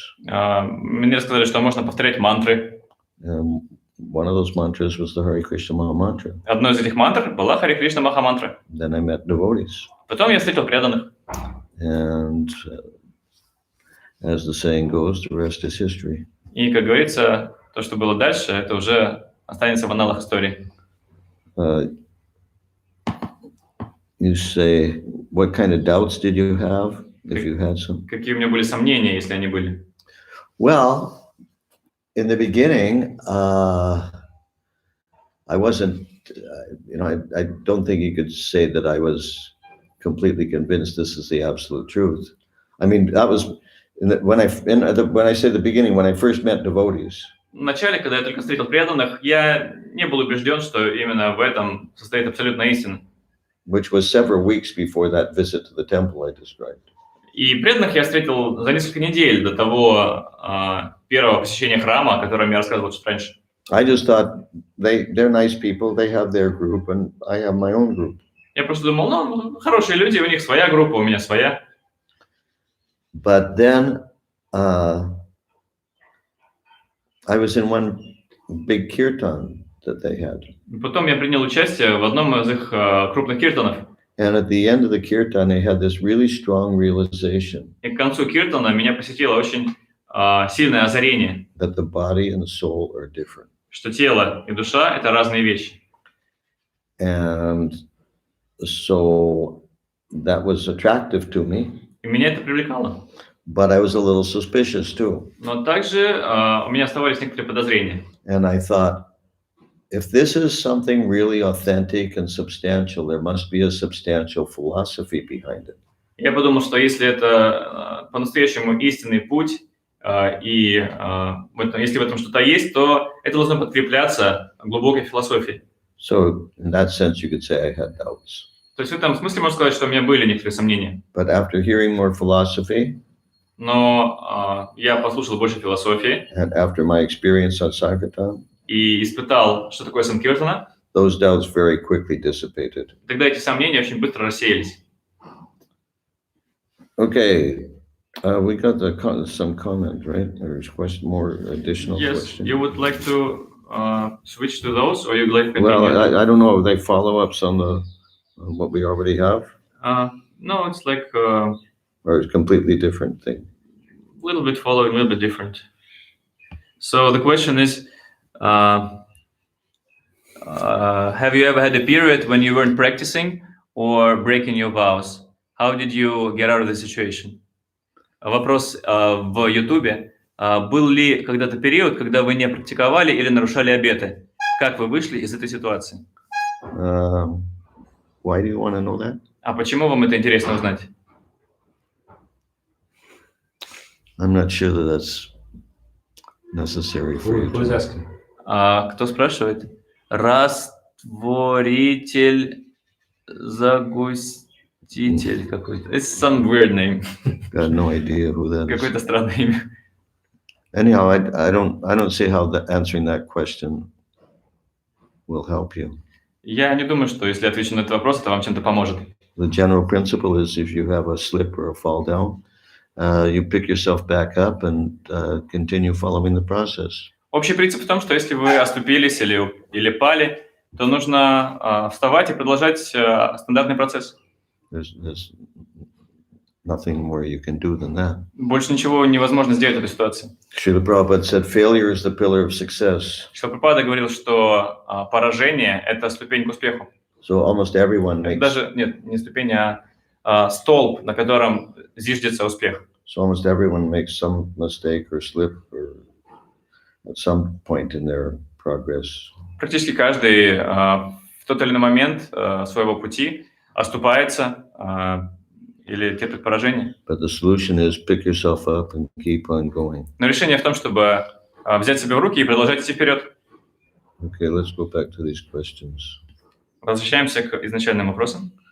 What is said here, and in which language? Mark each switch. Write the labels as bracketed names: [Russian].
[Russian] Мне рассказали, что можно повторять мантры. [English] One of those mantras was the Hare Krishna Maha Mantra. [Russian] Одной из этих мантр была Харе Кришна Маха Мантра. [English] Then I met devotees. [Russian] Потом я встретил преданных. [English] And as the saying goes, the rest is history. [Russian] И, как говорится, то, что было дальше, это уже останется в аналах истории. [English] You say, what kind of doubts did you have, if you had some? [Russian] Какие у меня были сомнения, если они были? [English] Well, in the beginning, I wasn't, I don't think you could say that I was completely convinced this is the absolute truth. I mean, that was when I say the beginning, when I first met devotees. [Russian] Вначале, когда я только встретил преданных, я не был убежден, что именно в этом состоит абсолютная истина. [English] Which was several weeks before that visit to the temple I described. [Russian] И преданных я встретил за несколько недель до того первого посещения храма, о котором я рассказывал чуть раньше. [English] I just thought they're nice people, they have their group, and I have my own group. [Russian] Я просто думал, ну, хорошие люди, у них своя группа, у меня своя. [English] But then I was in one big kirtan that they had. [Russian] Потом я принял участие в одном из их крупных киртанов. [English] And at the end of the kirtan, they had this really strong realization. [Russian] И к концу киртана меня посетило очень сильное озарение. [English] That the body and the soul are different. [Russian] Что тело и душа — это разные вещи. [English] And so that was attractive to me. [Russian] И меня это привлекало. [English] But I was a little suspicious too. [Russian] Но также у меня оставались некоторые подозрения. [English] And I thought, if this is something really authentic and substantial, there must be a substantial philosophy behind it. [Russian] Я подумал, что если это по-настоящему истинный путь, и если в этом что-то есть, то это должно подкрепляться глубокой философией. [English] So in that sense, you could say I had doubts. [Russian] То есть в этом смысле можно сказать, что у меня были некоторые сомнения. [English] But after hearing more philosophy, [Russian] но я послушал больше философии. [English] And after my experience on Sankirtan, [Russian] и испытал, что такое санкиртана, [English] those doubts very quickly dissipated. [Russian] Тогда эти сомнения очень быстро рассеялись. [English] Okay, we got some comment, right? There's more additional Yes, question. you would like to switch to those, or you'd like to continue? Well, I don't know. Are they follow-ups on what we already have? No, it's like or it's a completely different thing. A little bit following, a little bit different. So the question is, have you ever had a period when you weren't practicing or breaking your vows? How did you get out of the situation? [Russian] Вопрос в Ютубе. Был ли когда-то период, когда вы не практиковали или нарушали обеты? Как вы вышли из этой ситуации? [English] Why do you want to know that? [Russian] А почему вам это интересно узнать? [English] I'm not sure that that's necessary for you. Who's asking? [Russian] Кто спрашивает? Растворитель, загуститель какой-то. [English] It's some weird name. Got no idea who that is. [Russian] Какое-то странное имя. [English] Anyhow, I don't see how answering that question will help you. [Russian] Я не думаю, что если отвечу на этот вопрос, это вам чем-то поможет. [English] The general principle is if you have a slip or a fall down, you pick yourself back up and continue following the process. [Russian] Общий принцип в том, что если вы оступились или пали, то нужно вставать и продолжать стандартный процесс. [English] There's nothing more you can do than that. [Russian] Больше ничего невозможно сделать в этой ситуации. [English] Srila Prabhupada said, failure is the pillar of success. [Russian] Шрила Прабхупада говорил, что поражение – это ступень к успеху. [English] So almost everyone makes. [Russian] Даже нет, не ступень, а столб, на котором зиждется успех. [English] So almost everyone makes some mistake or slip or at some point in their progress. [Russian] Практически каждый в тот или иной момент своего пути оступается или терпит поражение. [English] But the solution is pick yourself up and keep on going. [Russian] Но решение в том, чтобы взять себя в руки и продолжать идти вперед. [English] Okay, let's go back to these questions. [Russian] Возвращаемся к изначальным вопросам.